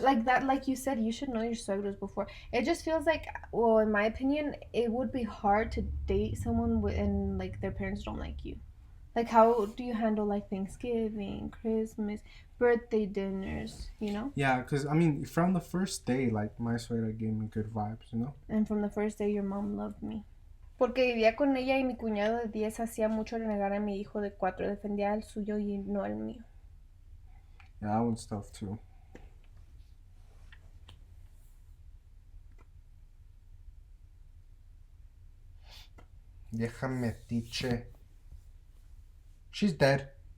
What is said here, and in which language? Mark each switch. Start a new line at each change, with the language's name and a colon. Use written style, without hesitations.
English: Like that, like you said, you should know your suegros before. It just feels like, well, in my opinion, it would be hard to date someone and like their parents don't like you. Like, how do you handle like Thanksgiving, Christmas, birthday dinners, you know? Yeah, because, I mean, from the first day, like, my suegra gave me good vibes, you know? And from the first day, your mom loved me.
Spanish: Porque vivía con ella y mi cuñado de 10 hacía mucho renegar a mi hijo de 4. Defendía el suyo y no el mío.
English: Yeah, that one's tough, too.
Spanish: Vieja metiche.
English: She's dead.